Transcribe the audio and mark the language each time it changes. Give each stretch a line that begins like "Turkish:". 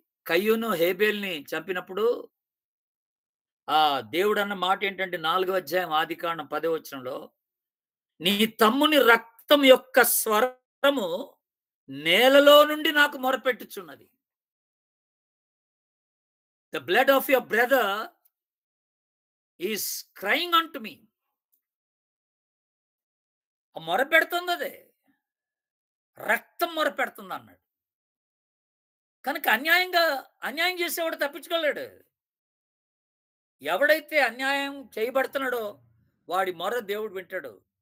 Telugu: కయ్యూను హేబేల్ని చంపినప్పుడు ఆ దేవుడు అన్న మాట ఏంటంటే 4వ అధ్యాయం ఆదికాండం 10వ వచనంలో, నీ తమ్ముని రక్తం యొక్క స్వరము నేలలో నుండి నాకు మొరపెట్టుచున్నది.
English: The blood of your brother is crying unto me.
Telugu: మొరపెడుతుంది, అదే రక్తం మొరపెడుతుంది అన్నాడు. కనుక అన్యాయం చేసేవాడు తప్పించుకోలేడు. ఎవడైతే అన్యాయం చేయబడుతున్నాడో వాడి మొర దేవుడు వింటాడు.